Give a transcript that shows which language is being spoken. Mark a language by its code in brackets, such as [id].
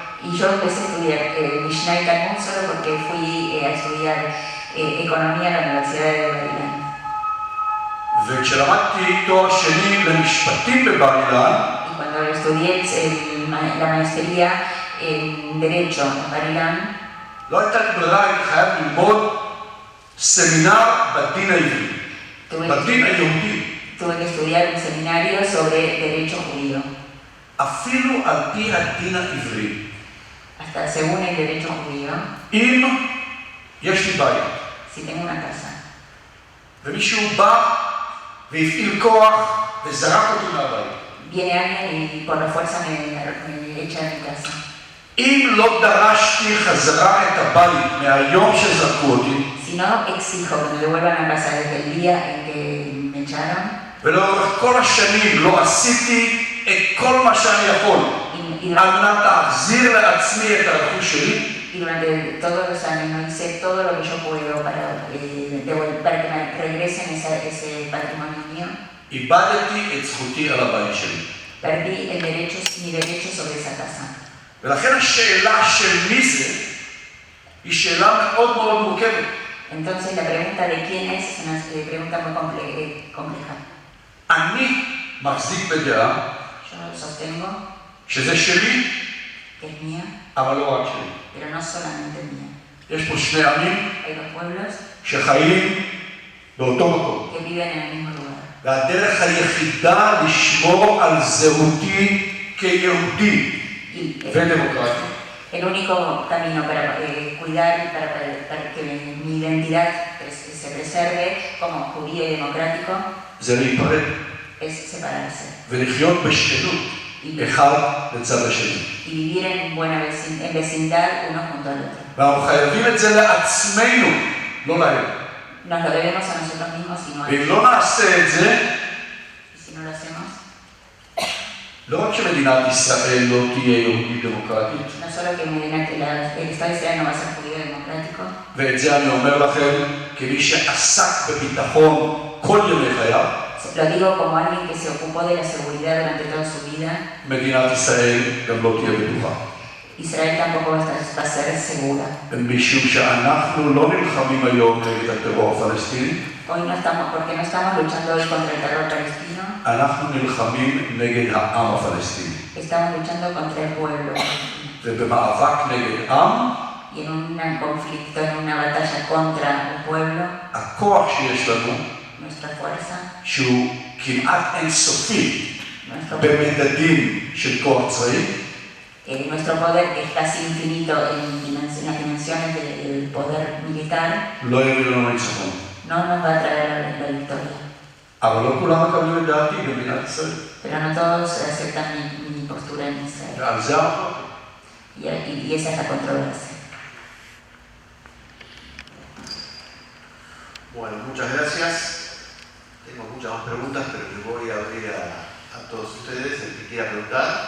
[es] Y yo empecé a estudiar Mishnah y Talmud solo porque fui a estudiar economía en la Universidad de Bar Ilan. [he] וכשלמדתי תואר שני למשפטים בבר אילן, [es] Y cuando estudié la maestría en Derecho en Bar Ilan, [he] לא הייתה לי ברירה, הייתי חייב ללמוד סמינר בדין העברי, בדין היהודי. [es] tuve que estudiar un seminario sobre Derecho Judío. [he] אפילו על פי הדין העברי. [es] Hasta según el Derecho Judío, [he] אם יש לי בית, [es] si tengo una casa, [he] ומישהו בא והפעיל כוח וזרק אותי מהבית. [es] viene alguien y por la fuerza me echa de mi casa. [he] אם לא דרשתי חזרה את הבית מהיום שזרקו אותי, [es] Si no exijo que me devuelvan a casa desde el día en que me echaron, [he] ולאורך כל השנים לא עשיתי את כל מה שאני יכול על מנת להחזיר לעצמי את הרכוש שלי, [es] y durante todos los años no hice todo lo que yo puedo para que me regresen ese patrimonio mío, [he] איבדתי את זכותי על הבית שלי. [es] perdí mi derecho sobre esa casa. [he] ולכן השאלה של מי זה היא שאלה מאוד מאוד מורכבת. [es] Entonces la pregunta de quién es una pregunta muy compleja. [he] אני מחזיק בדעה [es] Yo sostengo [he] שזה שלי, [es] que es mía, [he] אבל לא רק שלי. [es] pero no solamente mía. [he] יש פה שני עמים [es] Hay dos pueblos [he] שחיים באותו מקום. [es] que viven en el mismo lugar. [he] והדרך היחידה לשמור על זהותי כיהודי ודמוקרטי [es] El único camino para cuidar, para que mi identidad se preserve como judío y democrático [he] זה להיפרד [es] es separarse [he] ולחיות בשכנות אחד לצד השני. [es] y vivir en vecindad uno junto al otro. [he] ואנחנו חייבים את זה לעצמנו, לא להם. [es] Nos lo debemos a nosotros mismos y no a [he] ואם [es] ellos. [he] לא נעשה את זה, [es] Y si no lo hacemos, [he] לא רק שמדינת ישראל לא תהיה יהודית דמוקרטית, [es] no solo que el Estado de Israel no va a ser judío democrático, [he] ואת זה אני אומר לכם כמי שעסק בביטחון כל ימי חייו, [es] lo digo como alguien que se ocupó de la seguridad durante toda su vida, [he] מדינת ישראל גם לא תהיה בטוחה. [es] Israel tampoco va a ser segura. [he] משום שאנחנו לא נלחמים היום נגד הטרור הפלסטיני, [es] Hoy no estamos, porque no estamos luchando hoy contra el terror palestino, [he] אנחנו נלחמים נגד העם הפלסטיני. [es] estamos luchando contra el pueblo. [he] ובמאבק נגד עם, [es] Y en un conflicto, en una batalla contra un pueblo, [he] הכוח שיש לנו, [es] nuestra fuerza, [he] שהוא כמעט אינסופי [es] nuestro [he] במדדים של כוח צבאי, [es] nuestro poder, que es casi infinito en las dimensiones del poder militar, [he] לא יביא לנו ניצחון. [es] no nos va a traer la victoria. [he] אבל לא כולם מקבלים את דעתי במדינת ישראל. [es] Pero no todos aceptan mi postura en Israel. [he] ועל זה המחלוקת. [es] Y esa es la controversia. Bueno, muchas gracias. Tengo muchas más preguntas, pero les voy a abrir a todos ustedes, el que quiera preguntar.